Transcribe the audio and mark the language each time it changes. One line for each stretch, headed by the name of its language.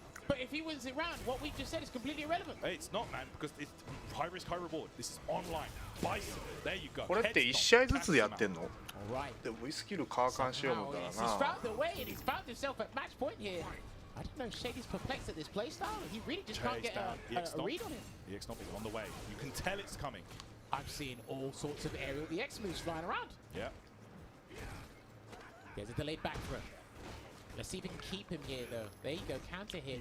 English: But if he wins it round, what we just said is completely irrelevant. Hey, it's not, man, because it's high risk, high reward. This is online. Bison. There you go.
Japanese: これって1試合ずつやってんの
English: All right.
Japanese: で V スキル交換しようもんだら
English: He's な found the way and he's found himself at match point here. I don't know. Shady's perplexed at this playstyle. He really just can't get a read on it. EX Stomp is on the way. You can tell it's coming. I've seen all sorts of aerial EX moves flying around. Yeah. There's a delayed back throw. Let's see if we can keep him here, though. There you go, counter hit.